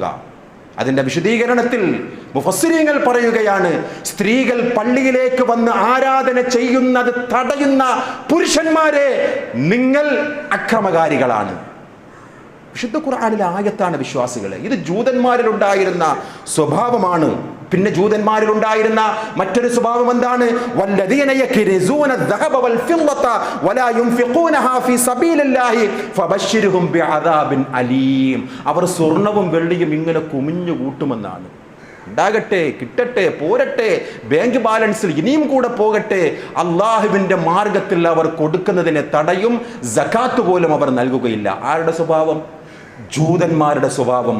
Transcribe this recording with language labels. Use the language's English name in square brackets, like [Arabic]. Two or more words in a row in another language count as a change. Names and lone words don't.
[Malayalam] അതിന്റെ വിശദീകരണത്തിൽ മുഫസ്സിരീങ്ങൾ പറയുകയാണ്, സ്ത്രീകൾ പള്ളിയിലേക്ക് വന്ന് ആരാധന ചെയ്യുന്നത് തടയുന്ന പുരുഷന്മാരെ നിങ്ങൾ അക്രമകാരികളാണ്. വിശുദ്ധ ഖുർആനിലെ ആയത്താണ് വിശ്വാസികളെ. ഇത് ജൂതന്മാരിൽ ഉണ്ടായിരുന്ന സ്വഭാവമാണ്. പിന്നെ ജൂതന്മാരിൽ ഉണ്ടായിരുന്ന മറ്റൊരു സ്വഭാവം എന്താണ്? [Arabic] والذين يكنزون الذهب والفضة ولا ينفقونها في سبيل الله فبشرهم بعذاب أليم. [Malayalam] അവർ സ്വർണവും വെള്ളിയും ഇങ്ങനെ കുമിഞ്ഞു കൂട്ടുമെന്നാണ്. ഉണ്ടാകട്ടെ, കിട്ടട്ടെ, പോരട്ടെ, [English] bank balance [Malayalam] ഇനിയും കൂടെ പോകട്ടെ, അള്ളാഹുവിന്റെ മാർഗത്തിൽ അവർ കൊടുക്കുന്നതിനെ തടയും. സകാത്ത് പോലും അവർ നൽകുകയില്ല. ആരുടെ സ്വഭാവം? ജൂതന്മാരുടെ സ്വഭാവം.